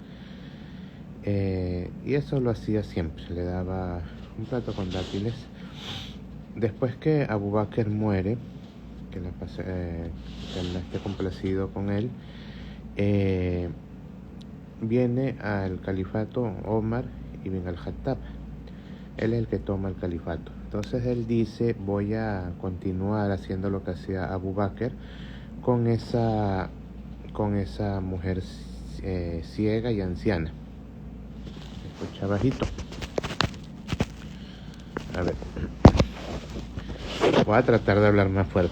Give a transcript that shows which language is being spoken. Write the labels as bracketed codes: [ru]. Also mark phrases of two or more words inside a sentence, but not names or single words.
[es] Y eso lo hacía siempre, le daba un plato con dátiles. Después que Abu Bakr muere, que Allah esté complacido con él, viene al califato Omar ibn al-Khattab. Él es el que toma el califato. Entonces él dice: voy a continuar haciendo lo que hacía Abu Bakr con esa mujer ciega y anciana. Escucha bajito. A ver, voy a tratar de hablar más fuerte.